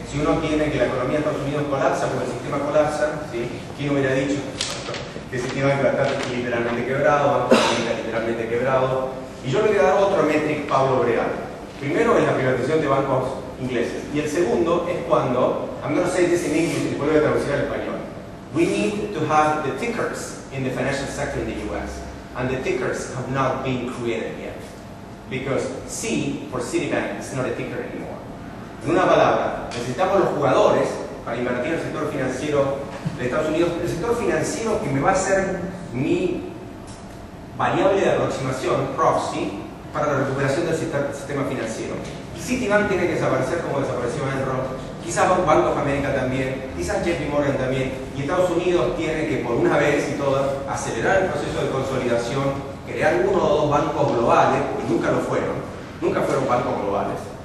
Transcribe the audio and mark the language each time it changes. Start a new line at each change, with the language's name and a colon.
Spanish: Si uno tiene que la economía de Estados Unidos colapsa, porque el sistema colapsa, ¿sí? ¿Quién hubiera dicho que el sistema iba a estar literalmente quebrado, literalmente quebrado? Y yo le voy a dar otro métrico, Pablo Breal. Primero es la privatización de bancos ingleses. Y el segundo es cuando,
English: I'm going to say this in English,
Spanish: después lo voy a traducir al español.
English: We need to have the tickers in the financial sector in the US. And the tickers have not been created yet. Because C for Citibank is not a ticker anymore.
Spanish: En una palabra, necesitamos los jugadores para invertir en el sector financiero de Estados Unidos, el sector financiero que me va a ser mi variable de aproximación, proxy, para la recuperación del sistema financiero. Y Citibank tiene que desaparecer como desapareció Enron, quizás Bank of America también, quizás JP Morgan también, y Estados Unidos tiene que por una vez y todas acelerar el proceso de consolidación, crear uno o dos bancos globales, porque nunca lo fueron, nunca fueron bancos globales.